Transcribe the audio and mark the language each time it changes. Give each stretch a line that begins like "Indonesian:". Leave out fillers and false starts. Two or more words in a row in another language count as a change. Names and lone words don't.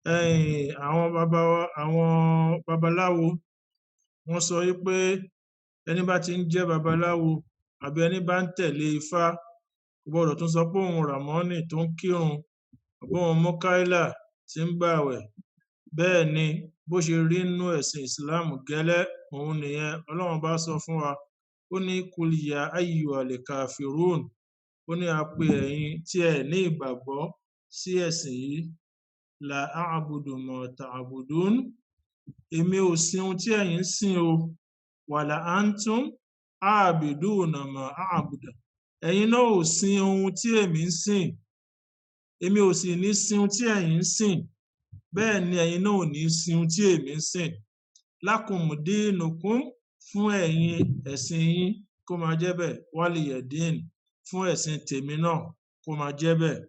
Yoruba: àwọn babaláwo wọ́n sọ wípé ẹni bá ti ń jẹ́ babaláwo àbí ẹni bá ń tẹ̀lé ifá kò gbọ́dọ̀ tún sọ pé òun ràmọ́nì tó ń kírun àbí òun mọ́káílà tí ń gbààwẹ̀. Bẹ́ẹ̀ ni bó ṣe rí nínú ẹ̀sìn Islam gẹ́lẹ́ òun nìyẹn. Ọlọ́run bá sọ fún wa, ó ní
Arabic: قل يا أيها الكافرون,
Yoruba: ó ní a pe ẹ̀yin tí ẹ ní ìgbàgbọ́ sí ẹ̀sìn yìí,
Arabic: لا أعبد ما تعبدون,
Yoruba: èmi ò sin ohun tí ẹ̀yin ń sìn o,
Arabic: ولا أنتم عابدون ما أعبد,
Yoruba: ẹ̀yin náà ò sin ohun tí èmi ń sìn, èmi ò sì ní sin ohun tí ẹ̀yin ń sìn, bẹ́ẹ̀ ni ẹ̀yin náà ò ní sin ohun tí èmi ń sìn.
Arabic: لكم دينكم,
Yoruba: fún ẹ̀yin ẹ̀sìn yín kó máa jẹ́ bẹ́ẹ̀, waliyadin, fún ẹ̀sìn tèmi náà kó máa jẹ́ bẹ́ẹ̀.